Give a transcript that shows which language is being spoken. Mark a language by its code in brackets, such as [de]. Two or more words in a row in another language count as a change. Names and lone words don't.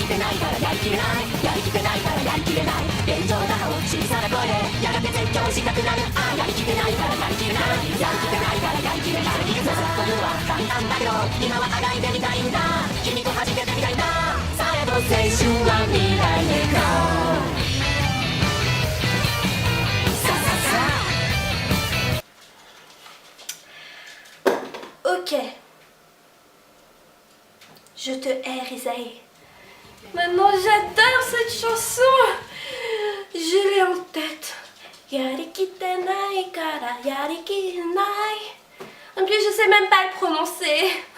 [ja] ってないからやりきれないやりきってないからやりきれない現状打破を小さな声でやがて絶叫したくなるあやりきってないからやりきれないやりきってないからやりきれないそうというのは簡単だけど今はあがいてみたいんだ君と始めてみたいんだされど青春は未来へ行こうさささ [fr] Ok. Je te hais, Isaïe. Maintenant, j'adore cette chanson. Je l'ai en tête. [ja] やりきてないからやりきない. [fr] En plus, je sais même pas le prononcer.